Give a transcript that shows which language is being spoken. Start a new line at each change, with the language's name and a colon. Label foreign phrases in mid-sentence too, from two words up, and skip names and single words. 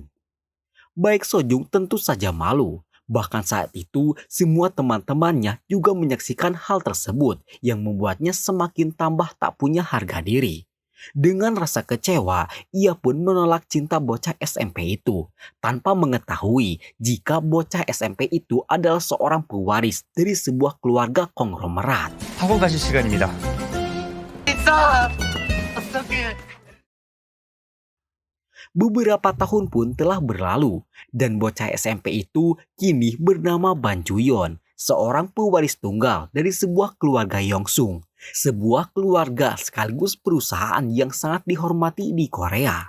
Indonesian: Baek Sojung tentu saja malu. Bahkan saat itu, semua teman-temannya juga menyaksikan hal tersebut yang membuatnya semakin tambah tak punya harga diri. Dengan rasa kecewa, ia pun menolak cinta bocah SMP itu, tanpa mengetahui jika bocah SMP itu adalah seorang pewaris dari sebuah keluarga konglomerat.
Korean: 학원 가실 시간입니다.
Indonesian: Beberapa tahun pun telah berlalu, dan bocah SMP itu kini bernama Ban Juyon, seorang pewaris tunggal dari sebuah keluarga Yongsung, sebuah keluarga sekaligus perusahaan yang sangat dihormati di Korea.